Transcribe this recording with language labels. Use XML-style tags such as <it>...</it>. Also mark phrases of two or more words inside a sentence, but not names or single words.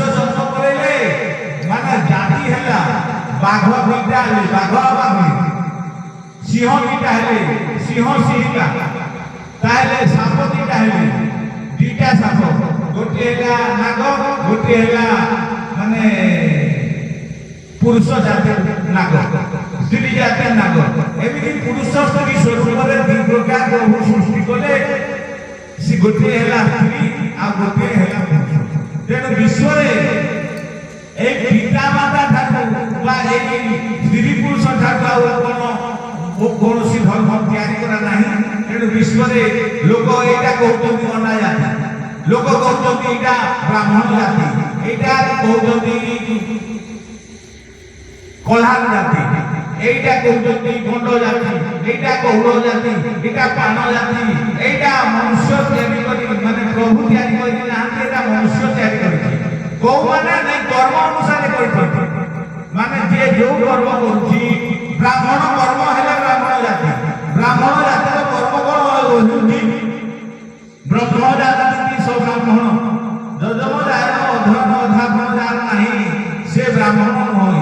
<or>ଜନ୍ମ କରେଇଲେ ମାନେ ଜାତି ହେଲା ବାଘ ଦୁଇଟା ହେଲେ ବାଘ ବାଘ, ସିଂହ ଦୁଇଟା ହେଲେ ସିଂହ ସିଂହିକା, ତାହେଲେ ସାପ ଦୁଇଟା ହେଲେ ଦୁଇଟା ସାପ, ଗୋଟିଏ ହେଲା ନାଗ, ଗୋଟିଏ ହେଲା ମାନେ ପୁରୁଷ ଜାତୀୟ ନାଗ, ସ୍ତ୍ରୀ ଜାତୀୟ ନାଗ। ଏମିତି ପୁରୁଷ ସ୍ତ୍ରୀ ସ୍ୱରୂପରେ ଦୁଇ ପ୍ରକାର ପ୍ରଭୁ ସୃଷ୍ଟି କଲେ। ସେ ଗୋଟିଏ ହେଲା ସ୍ତ୍ରୀ ଆଉ ଗୋଟିଏ ହେଲା ପୁରୁଷ। ତେଣୁ ବିଶ୍ୱରେ</or> <bn>এই পিতা মাতা ঠাকুর বা এই স্ত্রী পুরুষ ঠাকুর</bn> <or>ଆଉ କୌଣସି ଧର୍ମ ତିଆରି କରା ନାହିଁ। ତେଣୁ ବିଶ୍ୱରେ ଲୋକ ଏଇଟା କହୁଛନ୍ତି ଅଣ୍ଡା ଜାତି, ଲୋକ କହୁଛନ୍ତି ଏଇଟା ବ୍ରାହ୍ମଣ ଜାତି, ଏଇଟା କହୁଛନ୍ତି କଲ୍ହାନ ଜାତି,</or> <bn>এইটা কৌটি গণ্ড জাতি, এইটা কৌল জাতি, এটা পান জাতি, এইটা মনুষ্য তৈরি করি মানে প্রভু তৈরি করি না, এটা মনুষ্য তৈরি করেছে। কেউ মানে নাই কর্ম অনুসারে করছে, মানে যে যে কর্ম করছি, ব্রাহ্মণ কর্ম হলে ব্রাহ্মণ জাতি, ব্রাহ্মণ জাতির কর্ম কোণ হচ্ছে ব্রহ্ম জাতি সব ব্রাহ্মণ, যজম যার অধ্যয়ন অধ্যাপন যার নাই সে ব্রাহ্মণ নয়।</bn>